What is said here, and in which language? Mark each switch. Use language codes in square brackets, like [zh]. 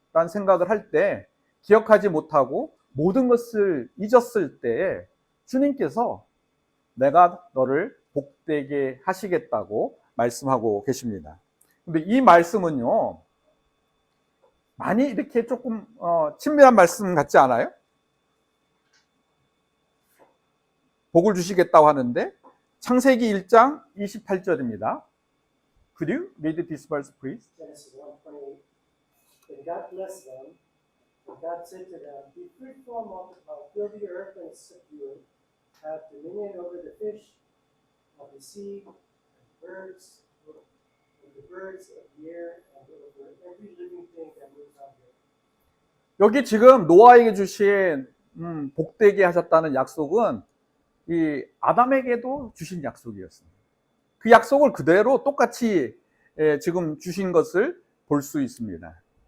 [ko] 라는 생각을 할 때, 기억하지 못하고 모든 것을 잊었을 때 주님께서 내가 너를 복되게 하시겠다고 말씀하고 계십니다. 근데 이 말씀은요, 많이 이렇게 조금 친밀한 말씀 같지 않아요? 복을 주시겠다고 하는데, 창세기 1장 28절입니다. [en] Could you read this verse, please? Genesis 1:28. And God blessed them, and God said to them, Be fruitful and multiply, fill the earth and subdue it, have dominion over the fish of the sea, and birds, and the birds of the air, and over every living thing that moves on the earth. [ko] 여기 지금 노아에게 주신 복되게 하셨다는 약속은 이 아담에게도 주신 약속이었습니다. 그 약속을 그대로 똑같이 지금 주신 것을 볼 수 있습니다.